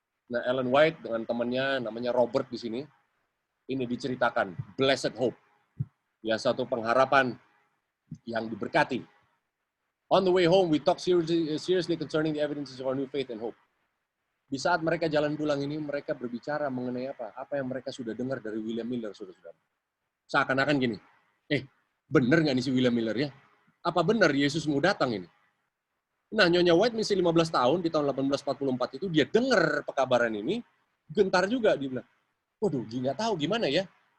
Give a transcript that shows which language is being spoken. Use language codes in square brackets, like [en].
[id] Nah, Ellen White dengan temannya namanya Robert di sini, ini diceritakan Blessed Hope, ya satu pengharapan yang diberkati. [en] On the way home, we talk seriously concerning the evidences of our new faith and hope. [id] Di saat mereka jalan pulang ini, mereka berbicara mengenai apa? Apa yang mereka sudah dengar dari William Miller, saudara-saudara. Seakan-akan gini, benar nggak nih si William Miller ya? Apa benar Yesus mau datang ini? Nah, Nyonya White masih 15 tahun, di tahun 1844 itu, dia dengar pekabaran ini, gentar juga, dia bilang, waduh, dia nggak tahu gimana ya.